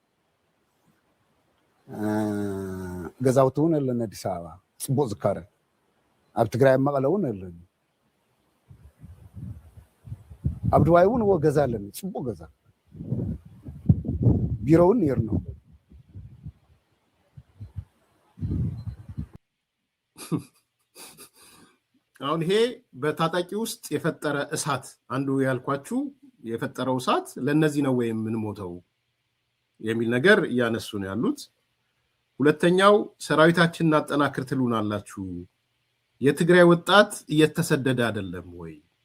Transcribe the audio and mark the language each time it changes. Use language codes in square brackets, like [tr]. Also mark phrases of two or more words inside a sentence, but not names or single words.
[ti] ገዛውቲ እውን ኣለና አዲስ አበባ ጽቡቅ ዝካረ ኣብ ትግራይ መቐለ እውን ኣለኒ ኣብ ዱባይ እውን ገዛ ኣለኒ ጽቡቅ ገዛ ቢሮ እውን ነይርና [am] አሁን ይሄ በታጣቂ ውስጥ የፈጠረ እሳት አንዱ ያልኳችሁ የፈጠረው እሳት ለነዚህ ነው ወይ ምን ሞተው የሚል ነገር ያነሱ ነው ያሉት ሁለተኛው ሰራዊታችንን አጠናክር ትሉናላችሁ የትግራይ ወጣት እየተሰደደ አይደለም ወይ